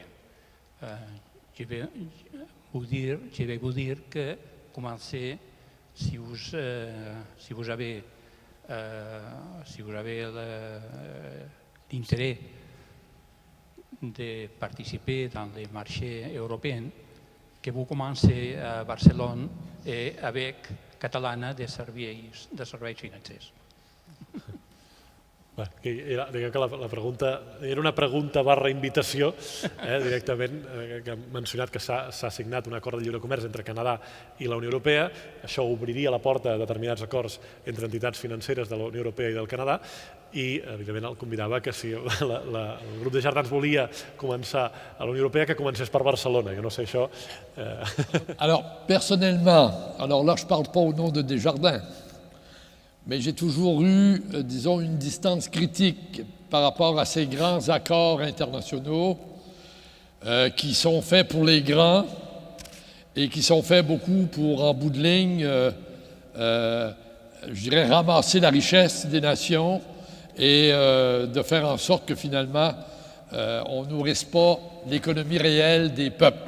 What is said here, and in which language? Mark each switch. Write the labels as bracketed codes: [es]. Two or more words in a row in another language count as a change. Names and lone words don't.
[fr] Je vais vous dire que commencez, si vous avez l'intérêt de participer dans les marchés européens, que vous commencez à Barcelone et avec Catalana de serveis financers. [ca] Diguem que la pregunta era una pregunta / invitació, directament, que hem mencionat que s'ha signat un acord de lliure comerç entre Canadà i la Unió Europea. Això obriria la porta a determinats acords entre entitats financeres de la Unió Europea i del Canadà i, evidentment, el convidava que si el grup de Jardins volia començar a la Unió Europea, que comencés per Barcelona. Jo no sé això... [fr] Alors, personnellement, alors là, je ne parle pas au nom de Desjardins, mais j'ai toujours eu, disons, une distance critique par rapport à ces grands accords internationaux qui sont faits pour les grands et qui sont faits beaucoup pour, en bout de ligne, je dirais, ramasser la richesse des nations et de faire en sorte que finalement, on ne nourrisse pas l'économie réelle des peuples.